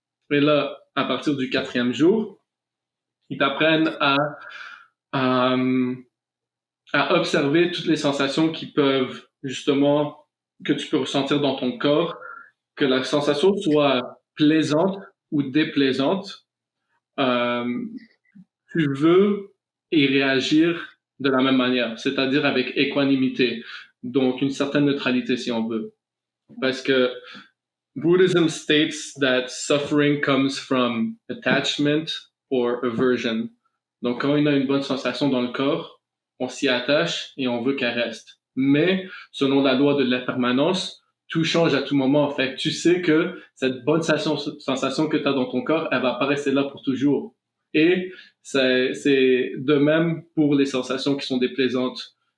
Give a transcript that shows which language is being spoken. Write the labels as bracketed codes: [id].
[fr] Et là, à partir du 4e jour, ils t'apprennent à observer toutes les sensations qui peuvent, justement, que tu peux ressentir dans ton corps, que la sensation soit plaisante ou déplaisante, tu veux y réagir de la même manière, c'est-à-dire avec équanimité, donc une certaine neutralité si on veut. Parce que [en] Buddhism states that suffering comes from attachment or aversion. [fr] Donc quand on a une bonne sensation dans le corps, on s'y attache et on veut qu'elle reste. Mais selon la loi de l'impermanence, tout change à tout moment. En fait, tu sais que cette bonne sensation que tu as dans ton corps, elle va pas rester là pour toujours. Et c'est de même pour les sensations qui sont déplaisantes.